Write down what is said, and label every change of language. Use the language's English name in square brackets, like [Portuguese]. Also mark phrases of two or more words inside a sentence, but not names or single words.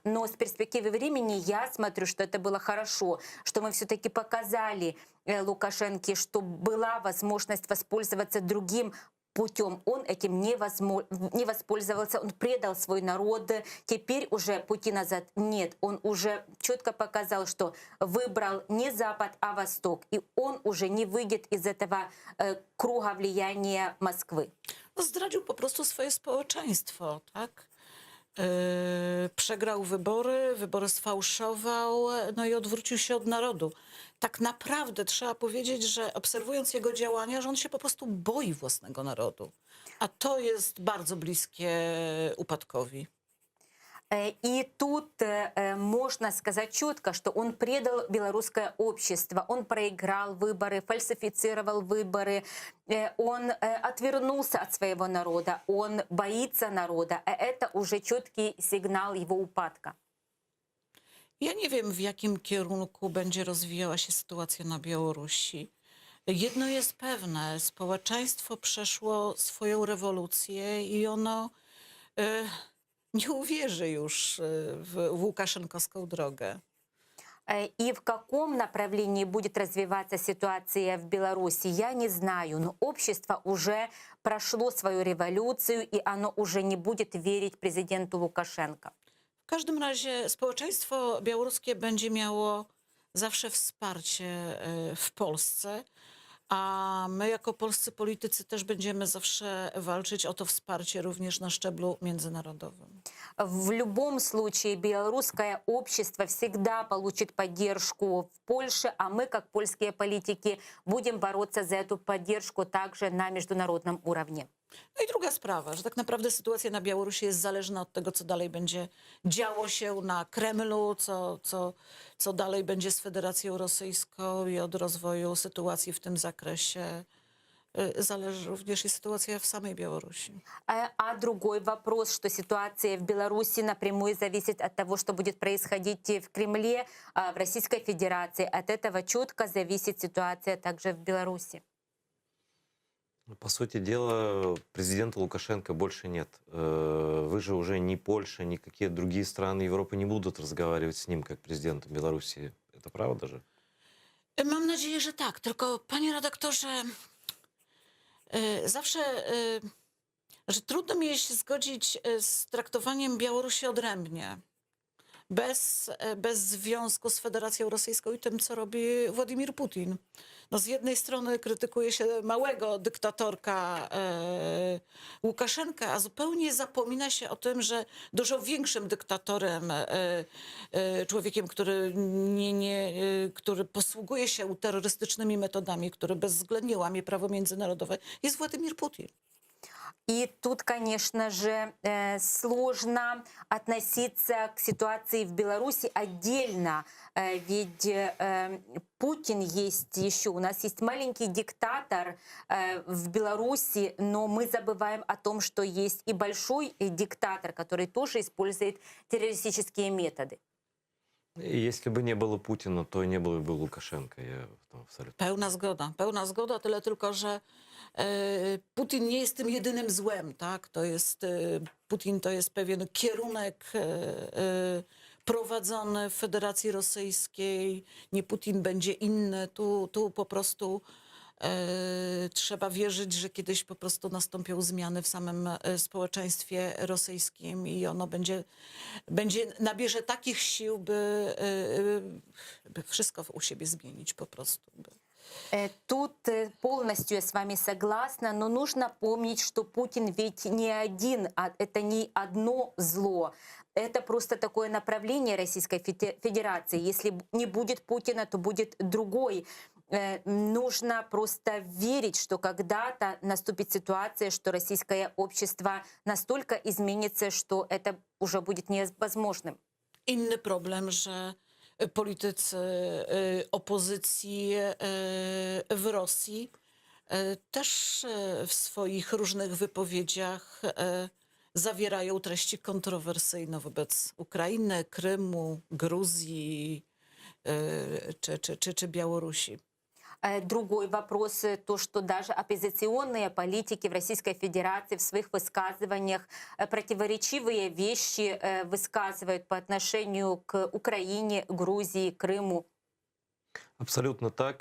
[Russian] Но с перспективы времени я смотрю, что это было хорошо, что мы все-таки показали Лукашенке, что была возможность воспользоваться другим путем. Он этим не воспользовался, он предал свой народ. Теперь уже пути назад нет. Он уже четко показал, что выбрал не Запад, а Восток. И он уже не выйдет из этого круга влияния Москвы. [Polish] No, zdradził po prostu swoje społeczeństwo, tak? Przegrał wybory sfałszował, no i odwrócił się od narodu. Tak naprawdę trzeba powiedzieć, że obserwując jego działania, że on się po prostu boi własnego narodu. A to jest bardzo bliskie upadkowi. [Russian] И тут можно сказать четко, что он предал белорусское общество, он проиграл выборы, фальсифицировал выборы, он отвернулся от своего народа, он боится народа, а это уже четкий сигнал его упадка. [Polish] Ja nie wiem, w jakim kierunku będzie rozwijała się sytuacja na Białorusi. Jedno jest pewne, społeczeństwo przeszło swoją rewolucję i ono nie uwierzy już w łukaszenkowską drogę. [Russian] И в каком направлении будет развиваться ситуация в Беларуси, я не знаю. Но общество уже прошло свою революцию, и оно уже не будет верить президенту Лукашенко. [Polish] W każdym razie społeczeństwo białoruskie będzie miało zawsze wsparcie w Polsce, a my jako polscy politycy też będziemy zawsze walczyć o to wsparcie również na szczeblu międzynarodowym. [Russian] В любом случае белорусское общество всегда получит поддержку в Польше, а мы, как польские политики, будем бороться за эту поддержку также на международном уровне. [Polish] No i druga sprawa, że tak naprawdę sytuacja na Białorusi jest zależna od tego, co dalej będzie działo się na Kremlu, co dalej będzie z Federacją Rosyjską i od rozwoju sytuacji w tym zakresie zależy również i sytuacja w samej Białorusi. [Russian] А другой вопрос, что ситуация в Беларуси напрямую зависит от того, что будет происходить в Кремле, в Российской Федерации. От этого четко зависит ситуация также в Беларуси. По сути дела, президента Лукашенко больше нет. Вы же уже ни Польша, ни какие другие страны Европы не будут разговаривать с ним как президентом Беларуси. Это правда же? [Polish] Mam nadzieję, że tak. Tylko, panie redaktorze, zawsze, że trudno mi jest się zgodzić z traktowaniem Białorusi odrębnie, bez związku z Federacją Rosyjską i tym, co robi Władimir Putin. No z jednej strony krytykuje się małego dyktatorka Łukaszenkę, a zupełnie zapomina się o tym, że dużo większym dyktatorem, człowiekiem, który posługuje się terrorystycznymi metodami, który bezwzględnie łamie prawo międzynarodowe, jest Władimir Putin. [Russian] И тут, конечно же, сложно относиться к ситуации в Беларуси отдельно, ведь Путин есть еще. У нас есть маленький диктатор в Беларуси, но мы забываем о том, что есть и большой диктатор, который тоже использует террористические методы. Если бы не было Путина, то не было бы Лукашенко. Я в том абсолютно. [Polish] Pełna zgoda, tyle tylko, że Putin nie jest tym jedynym złem, tak? Putin to jest pewien kierunek prowadzony w Federacji Rosyjskiej. Nie Putin będzie inny. Tu po prostu trzeba wierzyć, że kiedyś po prostu nastąpią zmiany w samym społeczeństwie rosyjskim i ono nabierze takich sił, by wszystko u siebie zmienić po prostu. [Russian] Тут полностью я с вами согласна, но нужно помнить, что Путин ведь не один, это не одно зло. Это просто такое направление Российской Федерации. Если не будет Путина, то будет другой. Нужно просто верить, что когда-то наступит ситуация, что российское общество настолько изменится, что это уже будет невозможным. [Polish] Inny problem, że politycy opozycji w Rosji też w swoich różnych wypowiedziach zawierają treści kontrowersyjne wobec Ukrainy, Krymu, Gruzji czy Białorusi. [Russian] Другой вопрос, то, что даже оппозиционные политики в Российской Федерации в своих высказываниях противоречивые вещи высказывают по отношению к Украине, Грузии, Крыму. Абсолютно так.